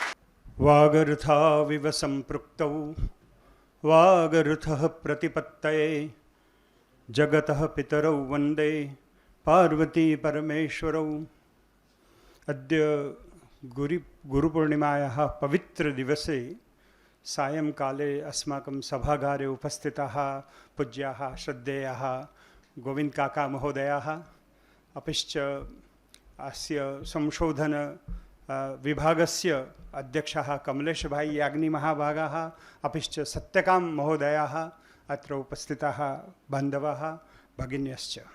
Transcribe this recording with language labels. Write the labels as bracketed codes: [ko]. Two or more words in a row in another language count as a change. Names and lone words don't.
[sa] વાગર્થાવિવ સંપૃક્તૌ વાગર્થઃ પ્રતિપત્તયે જગતઃ પિતરૌ વંદે પાર્વતી પરમેશ્વરૌ. અદ્ય ગુરુપૂર્ણિમાયાः પવિત્રदिवसे सायंकाले अस्माकं सभागारे उपस्थिताः पूज्याः श्रद्धेयाः गोविन्दकाका महोदयाः, अपिश्च अस्य संशोधन विभागस्य अध्यक्षः कमलेशभाई याज्ञिमहाभागाः, अपिश्च सत्यकाम महोदयाः, अत्र उपस्थिताः बान्धवाः भगिन्यश्च.